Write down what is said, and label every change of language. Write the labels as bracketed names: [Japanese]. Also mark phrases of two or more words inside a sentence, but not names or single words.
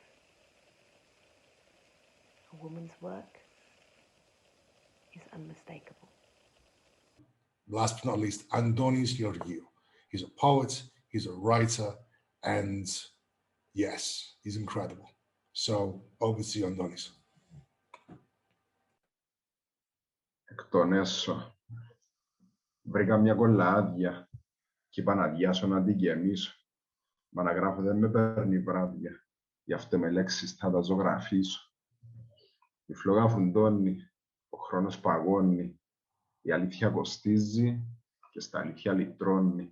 [English] A woman's work is unmistakable. Last but not least, Andonis Georgiou, He's a poet, he's a writer, and yes, he's incredible. So over to you, Andonis. [Greek] Εκ των έσω, βρήκα μια κολλά άδεια και είπα να διάσω να την γεμίσω. Μα να γράφω δεν με παίρνει βράδια, γι' αυτό με λέξεις θα τα ζωγραφίσω. Η φλόγα φουντώνει, ο χρόνος παγώνει, η αλήθεια κοστίζει και στα αλήθεια λυτρώνει.